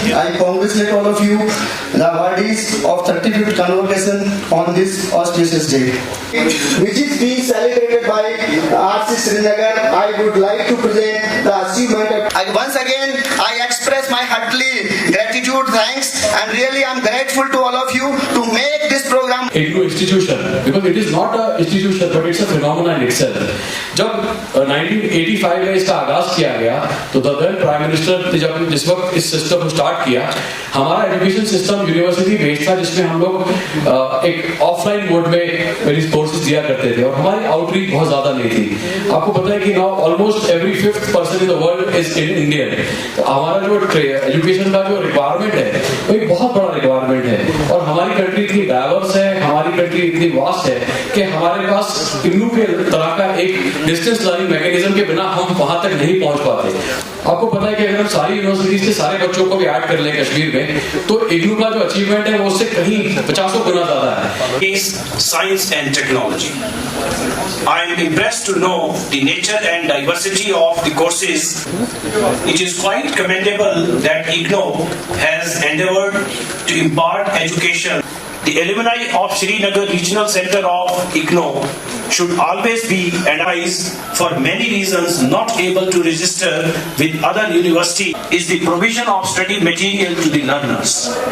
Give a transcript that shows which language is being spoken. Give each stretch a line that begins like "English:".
English: I congratulate all of you, the awardees of 35th convocation on this auspicious day, which is being celebrated by RC Srinagar. I would like to present the achievement. Once again, I express my heartily gratitude, thanks, and really I'm grateful to all of you to make this program. IGNOU institution, because it is not a institution but it's a phenomenon in itself.
Hindi: जब 1985 में इसका आगाज किया गया तो
English: then
Hindi: prime minister ने जब जिस वक्त इस सिस्टम को स्टार्ट किया, हमारा एजुकेशन सिस्टम यूनिवर्सिटी बेस्ड था, जिसमें हम लोग एक ऑफलाइन मोड में मेरी कोर्सेज दिया करते थे और हमारी आउटरीच बहुत ज्यादा नहीं थी।
English: आपको पता है कि now almost every 5th person in the world is Indian.
Hindi: तो हमारा जो एजुकेशन का जो रिक्वायरमेंट है वो एक बहुत बड़ा रिक्वायरमेंट है और हमारी कंट्री इतनी डाइवर्स है, हमारी कंट्री इतनी वास्ट है कि हमारे पास IGNOU के तरह का एक डिस्टेंस लर्निंग मैकेनिज्म के बिना हम वहां तक नहीं पहुंच पाते। आपको पता है कि अगर हम सारी यूनिवर्सिटीज के सारे बच्चों को भी ऐड कर लें कश्मीर में तो IGNOU का जो अचीवमेंट है वो उससे कहीं 50 गुना ज्यादा है।
English: is science and technology. I am impressed to know the nature and diversity of the courses. It is quite commendable that IGNOU has endeavored to impart education. The alumni of Srinagar Regional Center of IGNOU should always be analyzed for many reasons not able to register with other universities is the provision of study material to the learners.